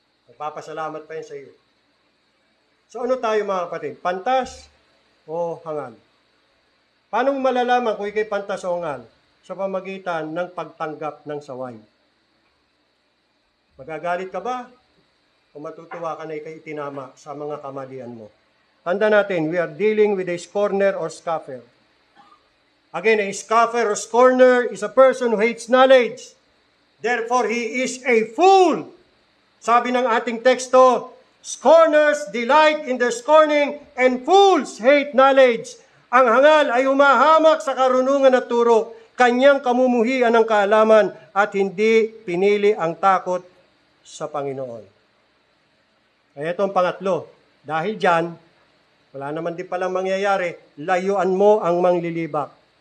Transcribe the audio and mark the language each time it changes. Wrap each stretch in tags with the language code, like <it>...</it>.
<tl>Magpapasalamat pa yan sa iyo. So ano tayo mga kapatid? Pantas o hangal? Paano mo malalaman kung ikay pantas o hangal? Sa pamagitan ng pagtanggap ng saway. Magagalit ka ba? O matutuwa ka na ikay itinama sa mga kamalian mo? Tanda natin,</tl> <en>we are dealing with a scorner or scoffer. Again, a scoffer or scorner is a person who hates knowledge. Therefore, he is a fool.</en> <tl>Sabi ng ating teksto,</tl> <en>scorners delight in their scorning and fools hate knowledge.</en> <tl>Ang hangal ay humahamak sa karunungan at turo, kanyang kamumuhian ng kaalaman at hindi pinili ang takot sa Panginoon. Kaya itong pangatlo, dahil dyan, wala naman din palang mangyayari, layuan mo ang manglilibak.</tl>